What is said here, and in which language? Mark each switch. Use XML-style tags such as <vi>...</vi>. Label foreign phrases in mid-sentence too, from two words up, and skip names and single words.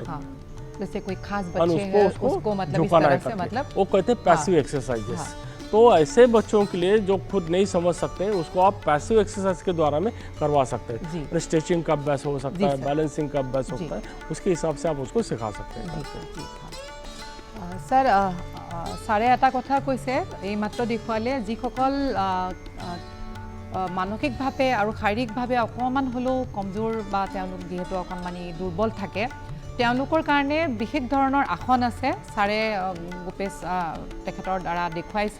<hi>जैसे कोई खास बच्चे है उसको मतलब इस तरह से, मतलब वो कहते हैं</hi> <en>passive exercises.</en> <hi>तो ऐसे बच्चों के लिए जो खुद नहीं समझ सकते उसको आप</hi> <en>passive exercise</en> <hi>के द्वारा में करवा सकते हैं। स्ट्रेचिंग का अभ्यास हो सकता है, बैलेंसिंग का अभ्यास होता है, उसके हिसाब से आप उसको सिखा सकते हैं।</hi> <as>सर ছাৰে এটা কথা কৈছে এইমাত্ৰ দেখুৱালে, যিসকল মানসিকভাৱে আৰু শাৰীৰিকভাৱে অকণমান হ'লেও কমজোৰ বা তেওঁলোক যিহেতু অকণমানি দুৰ্বল থাকে, তেওঁলোকৰ কাৰণে বিশেষ ধৰণৰ আসন আছে, ছাৰে গোপেশ তেখেতৰ দ্বাৰা দেখুৱাইছে।</as>